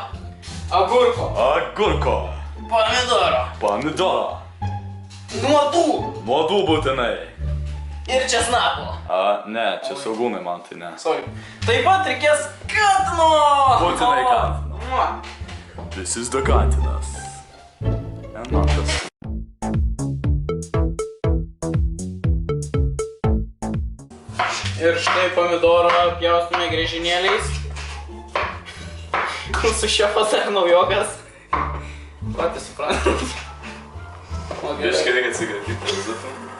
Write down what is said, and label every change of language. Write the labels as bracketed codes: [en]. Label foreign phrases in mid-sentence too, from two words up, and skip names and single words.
[lt] Agurko. Pomidoro. Nuodų būtinai. ir česnako. Ne, čia saugumai man tai ne. Sorry. Taip pat reikės katino. Būtinai katino. [en] This is the katinas. And not this. [lt] Ir štai pomidorą pjaustome griežinėliais. Mūsų šefas ar naujokas. Patys suprantat. Biškai reikia atsikratyti Parazitūną.